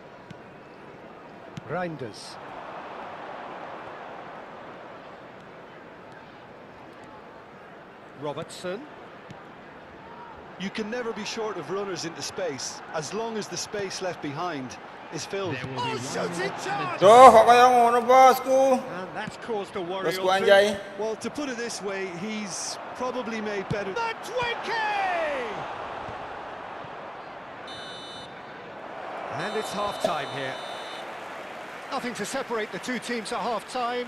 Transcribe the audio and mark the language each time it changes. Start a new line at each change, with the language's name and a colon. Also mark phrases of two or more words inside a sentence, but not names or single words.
English: Reinders. Robertson. You can never be short of runners into space, as long as the space left behind is filled. Oh, shooting chance!
Javanese: Duh, kok kaya ngono, bosku?
English: And that's caused a worry
Javanese: Bosku
English: or two.
Indonesian: anjay.
English: Well, to put it this way, he's probably made better. The Twinkie! And it's half-time here. Nothing to separate the two teams at half-time.